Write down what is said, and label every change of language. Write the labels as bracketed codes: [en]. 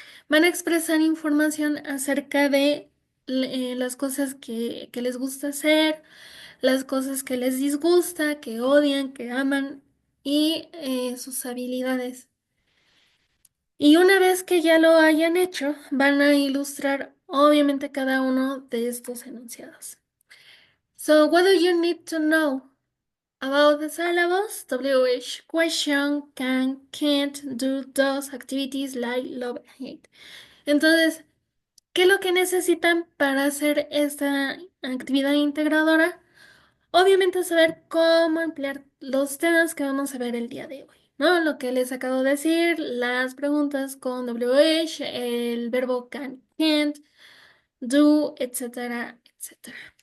[es] Van a expresar información acerca de las cosas que les gusta hacer, las cosas que les disgusta, que odian, que aman y sus habilidades. Y una vez que ya lo hayan hecho, van a ilustrar obviamente cada uno de estos enunciados. [en] So, what do you need to know about the syllables? WH, question, can, can't, do, does, activities, like, love, hate. [es] Entonces, ¿qué es lo que necesitan para hacer esta actividad integradora? Obviamente saber cómo emplear los temas que vamos a ver el día de hoy, ¿no? Lo que les acabo de decir, las preguntas con WH, el verbo can, can't, do, etcétera, etcétera.